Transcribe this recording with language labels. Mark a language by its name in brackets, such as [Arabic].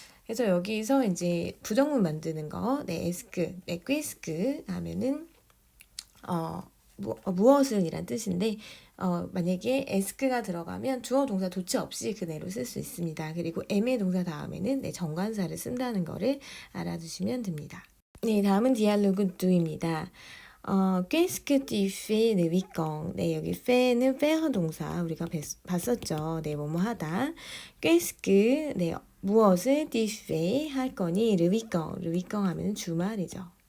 [Korean] 그래서 여기서 이제 부정문 만드는 거, 네, 에스크, 네, 꾀스크 하면은 무엇은 이란 뜻인데 만약에 에스크가 들어가면 주어 동사 도치 없이 그대로 쓸 수 있습니다. 그리고 aimer 동사 다음에는 네, 정관사를 쓴다는 거를 알아두시면 됩니다. 네, 다음은 디알로그 2입니다. [French] qu'est-ce que tu fais le week-end? [Korean] 네, 여기 fait는 faire 동사 우리가 봤었죠. 네, 뭐뭐 하다. [French] qu'est-ce que [Korean] 네, 무엇을 [French] tu fais [Korean] 할 거니? [French] le week-end [Korean] 하면 주말이죠.